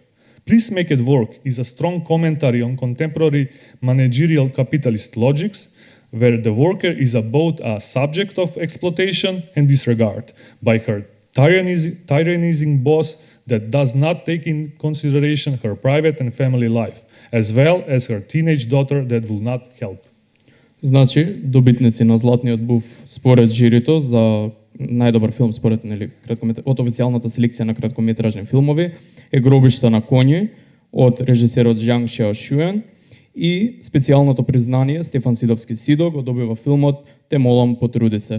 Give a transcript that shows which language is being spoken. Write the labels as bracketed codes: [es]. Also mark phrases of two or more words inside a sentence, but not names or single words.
[en] Please Make It Work is a strong commentary on contemporary managerial capitalist logics, where the worker is both a subject of exploitation and disregard by her tyrannizing boss that does not take in consideration her private and family life, as well as her teenage daughter that will not help. [mk] Значи, добитници на Златниот був според жирито за најдобар филм според од официјалната селекција на краткометражни филмови е Гробишта на коњи од режисерот Џанг Шиаошуен и специјалното признание Стефан Сидовски Сидо го добива филмот Те молам потруди се.